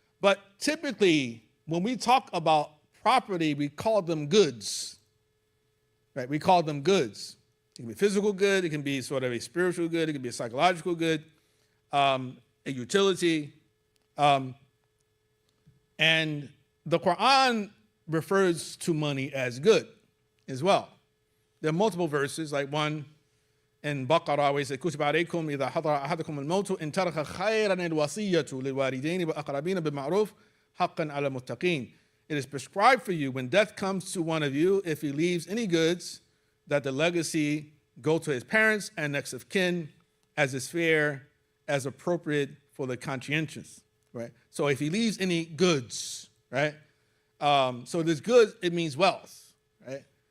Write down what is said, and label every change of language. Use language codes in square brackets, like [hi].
[en] But typically, when we talk about property, we call them goods, right? We call them goods. It can be physical good. It can be sort of a spiritual good. It can be a psychological good, a utility. And the Quran refers to money as good as well. There are multiple verses, like one in Baqarah where it says, [ar] كُتِبَ عَلَيْكُمْ إِذَا حَضَرَ أَحَدَكُمُ الْمَوْتُ إِنْ تَرَكَ خَيْرًا الْوَصِيَّةُ لِلْوَالِدَيْنِ وَالْأَقْرَبِينَ بِالْمَعْرُوفِ حَقًّا عَلَى الْمُتَّقِينَ. [en] It is prescribed for you when death comes to one of you, if he leaves any goods, that the legacy go to his parents and next of kin as is fair, as appropriate for the conscientious, right? So if he leaves any goods, right? So this goods, it means wealth, right?